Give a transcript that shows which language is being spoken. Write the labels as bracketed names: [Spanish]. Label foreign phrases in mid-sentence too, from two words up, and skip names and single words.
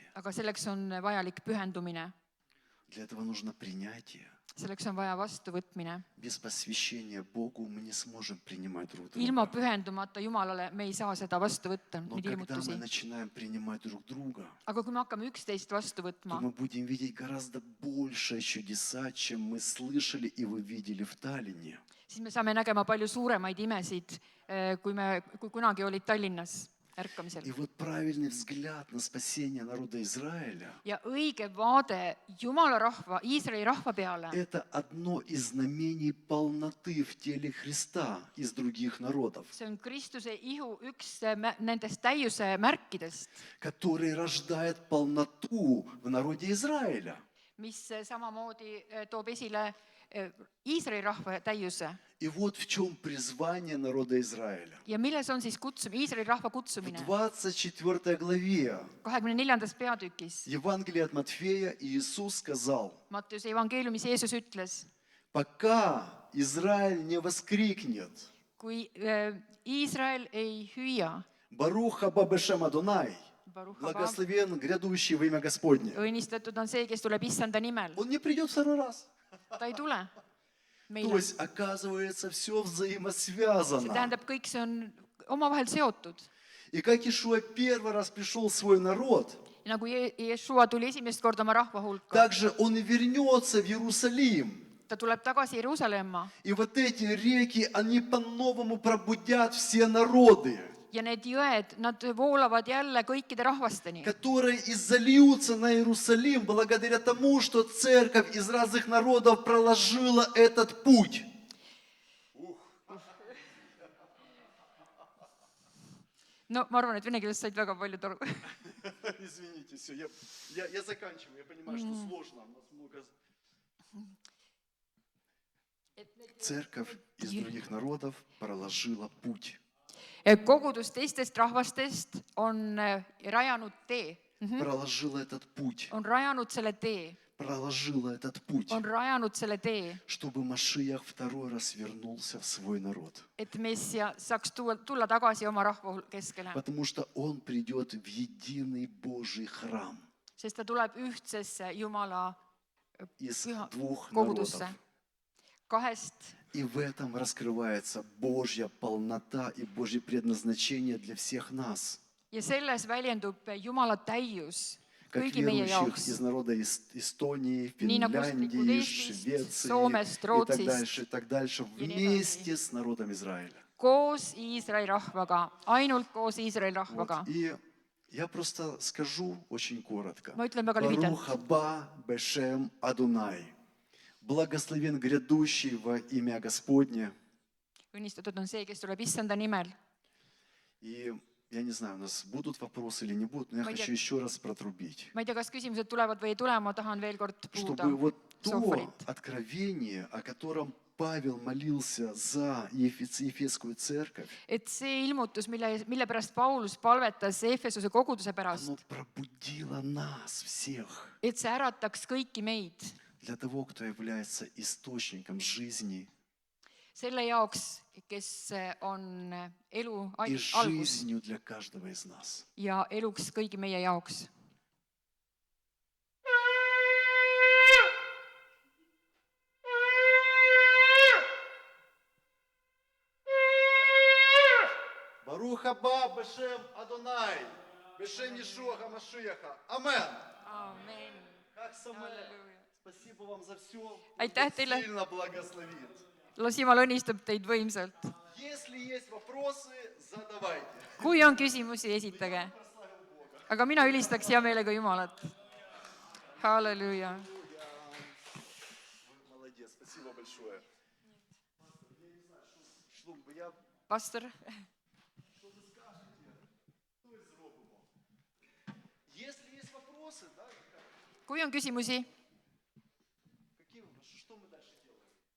[Estonian] Aga selleks on vajalik pühendumine, [Russian] для этого нужно принятие. [Estonian] selleks on vaja vastuvõtmine. [Russian] Без посвящения Богу мы не сможем принимать друг [Estonian] Ilma [Russian] друга. [Estonian] pühendumata Jumalale me ei saa seda vastu võtta, [Russian] Но [Estonian] neid [Russian] когда мы [Estonian] ilmutusi. [Russian] начинаем принимать друг друга, [Estonian] Aga kui me hakkame üksteist vastu [Russian] то [Estonian] võtma, [Russian] мы будем видеть гораздо большие чудеса, чем мы слышали и вы видели в Таллине. [Estonian] siis me saame nägema palju suuremaid imesid, kui kunagi olid Tallinnas ärkamisel. [Russian] И вот правильный взгляд на спасение народа Израиля [Estonian] Ja õige vaade Jumala rahva, Iisraeli rahva peale, – [Russian] это одно из знамений полноты в теле Христа из других народов, [Estonian] see on Kristuse ihu üks nendest täiuse märkidest, [Russian] который рождает полноту в народе Израиля. [Estonian] mis samamoodi toob esile Iisraeli rahva täiuse. [Russian] И вот в чем призвание народа Израиля. [Estonian] Ja milles on siis Iisraeli rahva [Russian] В [Estonian] kutsumine? [Russian] 24 главе [Estonian] 24. peatükis [Russian] Евангелия от Матфея Иисус сказал: [Estonian] Mattiuse evangeeliumis Jeesus ütles, [Russian] пока Израиль не воскрикнет [Estonian] kui Iisrael ei hüüa, [Hebrew] ברוך הבא בשם אדוני, ברוך הבא, [Russian] благословен грядущий во имя Господне, [Estonian] õnnistatud on see, kes tuleb issanda nimel. [Russian] он не придет второй раз. [Estonian] Ta ei tule [Russian] То [Estonian] meile. [Russian] есть, оказывается, все [Estonian] See [Russian] взаимосвязано. [Estonian] tähendab, kõik see on omavahel seotud. [Russian] И как Ишуа первый раз пришел в свой народ, [Estonian] Ja nagu Jeshua tuli esimest korda oma rahva hulka, [Russian] также он и вернется в Иерусалим. [Estonian] ta tuleb tagasi Jeruusalemma [Russian] И вот эти реки, они по-новому пробудят все народы, [Estonian] ja need jõed, nad voolavad jälle kõikide rahvasteni, [Russian] которые и зальются на Иерусалим благодаря тому, что церковь из разных народов проложила этот путь. [Estonian] no ma arvan, et vene keeles said väga palju aru. [Russian] Извините, все, я заканчиваю, я понимаю, что сложно, у нас много... Церковь из других народов проложила путь. [Estonian] Kogudus teistest rahvastest on rajanud tee, [Russian] Проложила этот путь. [Estonian] on rajanud selle tee, [Russian] Проложила этот путь, [Estonian] on rajanud selle tee, [Russian] чтобы Машиах второй раз вернулся в свой народ. [Estonian] et Messia saaks tulla tagasi oma rahva keskele, [Russian] Потому что он придет в единый Божий храм [Estonian] sest ta tuleb ühtsesse Jumala [Russian] из [Estonian] püha [Russian] двух народов. [Estonian] kogudusse, kahest. [Russian] И в этом раскрывается Божья полнота и Божье предназначение для всех нас, [Estonian] Ja selles väljendub Jumala täius [Russian] как [Estonian] kõigi meie [Russian] верующих [Estonian] jaoks. [Russian] из народа Эстонии, [Estonian] Nii nagu usklikud [Russian] Финляндии, [Estonian] Eestist, [Russian] Швеции [Estonian] Soomest, [Russian] и так дальше, [Estonian] ja nii [Russian] вместе с народом Израиля. [Estonian] Koos Iisraeli rahvaga, ainult koos Iisraeli rahvaga. [Russian] Вот. И я просто скажу очень коротко. [Estonian] Ma ütlen väga lühidalt. [Hebrew] ברוך הבא בשם אדוני. [Russian] Благословен грядущий во имя Господне. [Estonian] Õnnistatud on see, kes tuleb issanda nimel. [Russian] И я не знаю, у нас будут вопросы или не будут, но я [Estonian] Ma ei tea- [Russian] хочу еще раз протрубить. [Estonian] Ma ei tea, kas küsimused tulevad või ei tule, ma tahan veel kord puhuda [Russian] Чтобы вот то [Estonian] sohvarit. [Russian] откровение, о котором Павел молился за Ефесскую церковь, [Estonian] Et see ilmutus, mille pärast Paulus palvetas Efesuse koguduse pärast, [Russian] оно пробудило нас всех [Estonian] et see ärataks kõiki meid [Russian] для того, кто является источником жизни [Estonian] selle jaoks, kes on elu [Russian] и [Estonian] algus [Russian] жизнью для каждого из нас. [Estonian] ja eluks kõigi meie jaoks. [Hebrew] ברוך הבא בשם אדוני, בשם ישוע משיח. [Russian] Амен. [Estonian] Amen. [Russian] Как самое. Спасибо вам за все. [Estonian] Aitäh teile. [Russian] Сильно благословит. [Estonian] Las Jumal õnnistab teid võimsalt. [Russian] Если есть вопросы, задавайте. [Estonian] Kui on küsimusi, esitage. Aga mina ülistaks hea meelega Jumalat. Halleluuja. [Russian] Молодец, спасибо большое. Шлум, я [Estonian] Pastor, [Russian] Если есть вопросы, да, [Estonian] kui on küsimusi, [Russian] какие вопросы? Что мы дальше делаем?